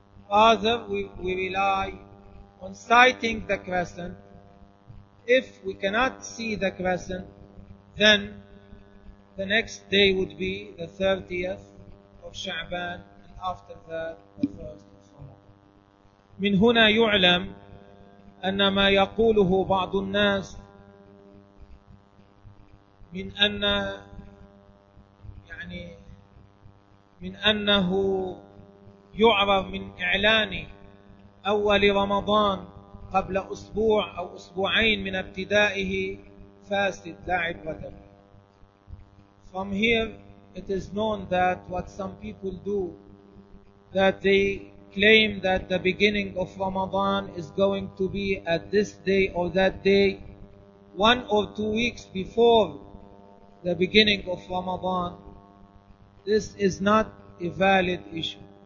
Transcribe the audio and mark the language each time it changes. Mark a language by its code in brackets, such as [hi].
[en] Rather, we rely on sighting the crescent. If we cannot see the crescent, then the next day would be the 30th of Sha'ban, and after that, the 1st of Ramadan. [ar] من هنا يعلم أن ما يقوله بعض الناس من أن يعني من أنه يعرف من إعلان أول رمضان قبل أسبوع أو أسبوعين من ابتدائه فاسد لا عبرة له. [en] From here it is known that what some people do, that they claim that the beginning of Ramadan is going to be at this day or that day, one or two weeks before the beginning of Ramadan, this is not a valid issue.